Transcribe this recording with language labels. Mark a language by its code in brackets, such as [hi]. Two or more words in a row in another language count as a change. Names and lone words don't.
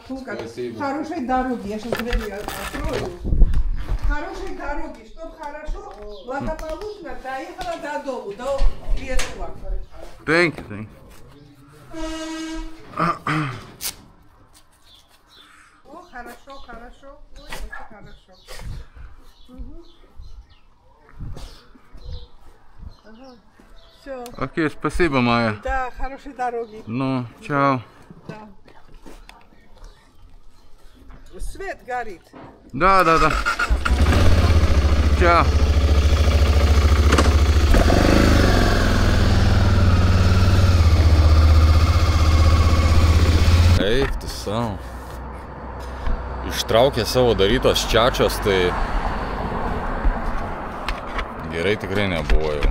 [ru] Спасибо. Хорошей дороги, я сейчас дверь открою. Хорошей дороги, чтоб хорошо, благополучно доехала до дому, до Лесова. [en] Thank you. [ru] О, хорошо. Ой, очень хорошо. Угу. Ага. Все. Окей, спасибо, Майя. Да, хорошей дороги. Ну, чао. Да. Свет горит. Да. Чао. [lt] Eik, tu savo. Ištraukė savo darytos čečios, tai gerai tikrai nebuvo jau.